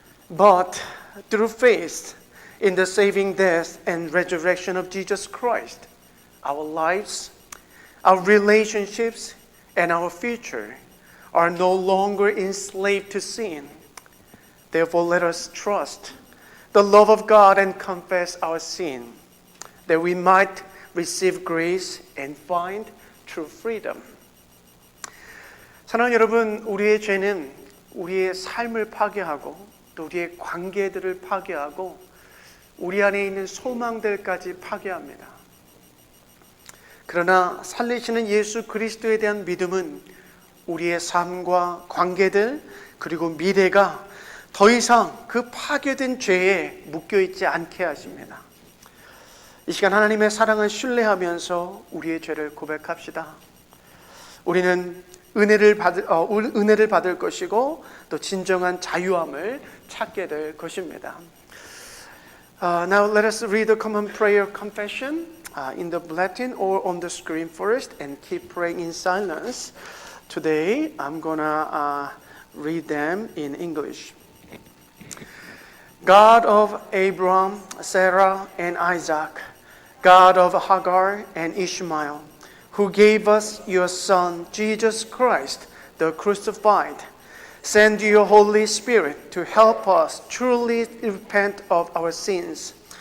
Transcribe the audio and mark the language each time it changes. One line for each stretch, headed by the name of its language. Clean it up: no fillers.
English: But through faith in the saving death and resurrection of Jesus Christ, our lives, our relationships, and our future are no longer enslaved to sin. Therefore, let us trust the love of God and confess our sin, that we might receive grace and find true freedom.
Korean: 사랑하는 여러분, 우리의 죄는 우리의 삶을 파괴하고 또 우리의 관계들을 파괴하고 우리 안에 있는 소망들까지 파괴합니다. 그러나 살리시는 예수 그리스도에 대한 믿음은 우리의 삶과 관계들 그리고 미래가 더 이상 그 파괴된 죄에 묶여있지 않게 하십니다. 이 시간 하나님의 사랑을 신뢰하면서 우리의 죄를 고백합시다. 우리는 은혜를 받을 것이고 또 진정한 자유함을 찾게 될 것입니다.
English: Now let us read the common prayer confession in the bulletin or on the screen first and keep praying in silence. Today I'm gonna read them in English. God of Abraham, Sarah, and Isaac, God of Hagar and Ishmael, who gave us your Son, Jesus Christ, the crucified, send your Holy Spirit to help us truly repent of our sins.